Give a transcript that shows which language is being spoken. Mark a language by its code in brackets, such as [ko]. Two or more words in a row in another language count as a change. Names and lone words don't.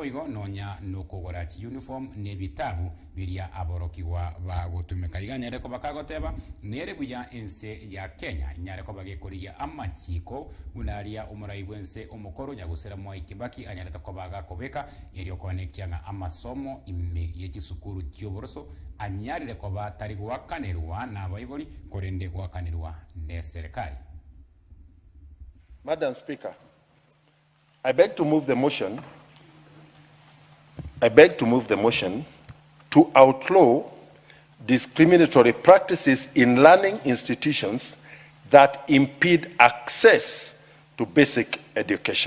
[guz] igo nonya nokogora chi uniform ne bitabu biria aborokiwa bagotumeka iganyare ko bakagoteba nere buya ense ya Kenya nyare ko bagekoriya amachiko unaria umuraibwense omukoro nyagusera Mwai Kibaki anyare ko bagakobeka erio konekianga amasomo ime Yechisukuru chioboroso anyarire ko batari gwakanerwa na baiboli korende gwakanerwa ne serikali. [en] Madam Speaker, I beg to move the motion. To outlaw discriminatory practices in learning institutions that impede access to basic education.